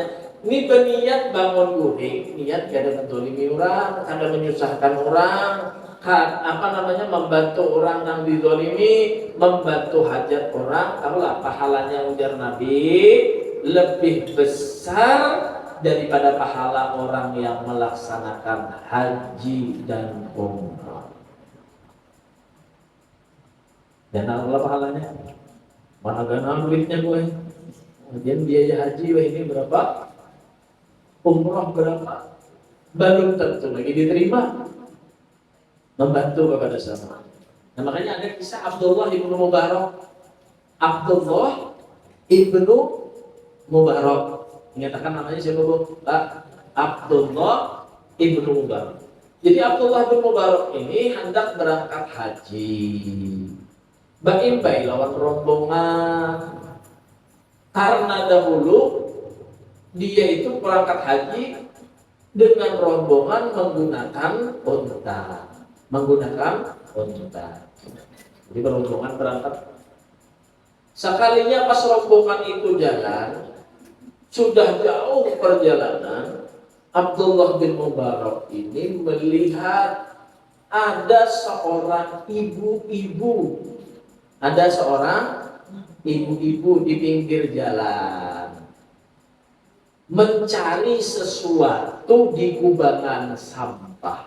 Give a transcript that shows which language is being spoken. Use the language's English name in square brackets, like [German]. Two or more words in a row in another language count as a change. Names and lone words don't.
[Indonesian] Ini berniat bangun guring, niat kada menzalimi orang, kada menyusahkan orang, membantu orang yang dizalimi, membantu hajat orang. Tahulah pahalanya ujar Nabi lebih besar daripada pahala orang yang melaksanakan haji dan umrah. Dan apa pahalanya? Mana gana duitnya gue? Kemudian biaya haji ini berapa? Umrah berapa? Belum tentu lagi diterima. Membantu kepada sama. Nah, makanya ada kisah Abdullah ibnu Mubarak. Abdullah ibnu Mubarak. Menyatakan namanya siapa Bu? Abdullah ibnu Mubarak. Jadi Abdullah bin Mubarak ini hendak berangkat haji. [Banjar] Baimbai lawan rombongan. [Indonesian] Karena dahulu dia itu berangkat haji dengan rombongan menggunakan unta. Jadi rombongan berangkat. Sekalinya pas rombongan itu jalan, sudah jauh perjalanan, Abdullah bin Mubarak ini melihat ada seorang ibu-ibu di pinggir jalan mencari sesuatu di kubangan sampah.